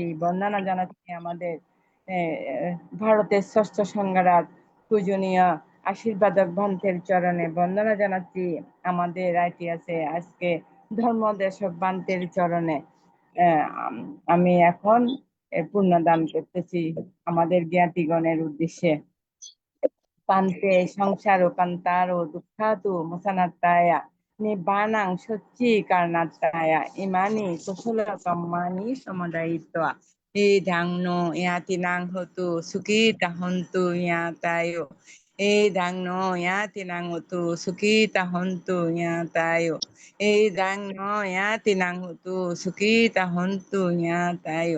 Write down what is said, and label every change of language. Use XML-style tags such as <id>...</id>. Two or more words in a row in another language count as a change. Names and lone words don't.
<bn>বন্দনা জানাচ্ছি আমাদের ভারতের ষষ্ঠ সংঘরাত পূজনীয় আশীর্বাদক ভান্তের চরণে বন্দনা জানাচ্ছি। আমাদের ইতিহাসে আজকে ধর্মদেশক ভান্তের চরণে আমি এখন পুণ্যদান করতেছি আমাদের জ্ঞাতিগণের উদ্দেশ্যে।</bn> <pi>পান্তে সংসারো কান্তারো দুঃখাতু মুসানাত্তায়া নিব্বানাং সচ্চি কারণাত্তায়া ইমানি কুশল কম্মানি সমুদায়িত্বা এধাংনো ইয়াতিনাং হতু সুখিতা হন্তু ইয়াতায়ো এধাংনো ইয়াতিনাং হতু সুখিতা হন্তু ইয়াতায়ো এধাংনো ইয়াতিনাং হতু সুখিতা হন্তু ইয়াতায়ো</pi>